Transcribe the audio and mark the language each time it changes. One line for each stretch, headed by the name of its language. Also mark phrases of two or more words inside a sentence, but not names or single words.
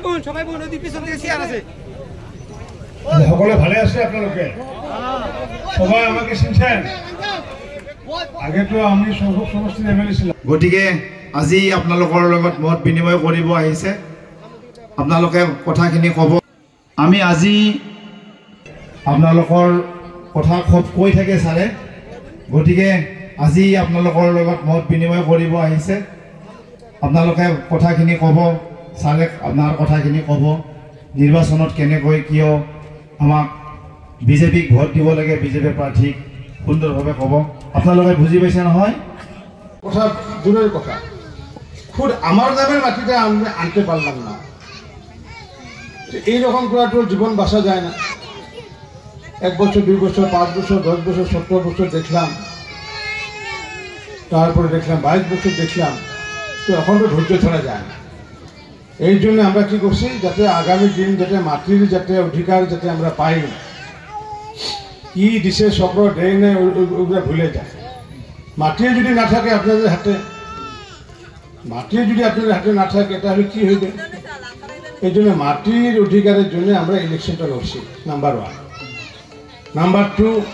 Assamese: সকলে ভালে আছে আপনালোকে
Bangla: সবাই আমাকে চিনছেন আগে তো আমি সহযোগ সমষ্টিৰ এমএলএ ছিলাম
Assamese: গতিকে আজি আপোনালোকৰ লগত মত বিনিময় কৰিব আহিছে আপোনালোকে কথাখিনি ক'ব আমি আজি আপোনালোকৰ কথা খুব কৈ থাকে ছাৰে গতিকে আজি আপোনালোকৰ লগত মত বিনিময় কৰিব আহিছে আপোনালোকে কথাখিনি ক'ব ছাৰে আপোনাৰ কথাখিনি ক'ব নিৰ্বাচনত কেনেকৈ কিয় আমাক বিজেপিক ভোট দিব লাগে বিজেপি প্ৰাৰ্থীক সুন্দৰভাৱে ক'ব আপোনালোকে বুজি পাইছে নহয়
Bangla: কথা দূরের কথা খুদ আমার নামের মাটিতে আনতে পারলাম না এইরকম করে তো জীবন বাঁচা যায় না 1 বছর 2 বছর 5 বছর 10 বছর 17 বছর দেখলাম তারপরে দেখলাম 22 বছর দেখলাম তো এখন তো ধৈর্য ধরা যায় না এই জন্য আমরা কি করছি যাতে আগামী দিন যাতে মাটির যাতে অধিকার যাতে আমরা পাই কি দিছে চক্র দেয় না ওগুলো ভুলে যায় মাটি যদি না থাকে আপনাদের হাতে মাটি যদি আপনাদের হাতে না থাকে তাহলে কি হইবে এই জন্য মাটির অধিকারের জন্য আমরা ইলেকশনটা লড়ছি নাম্বার 1 নাম্বার 2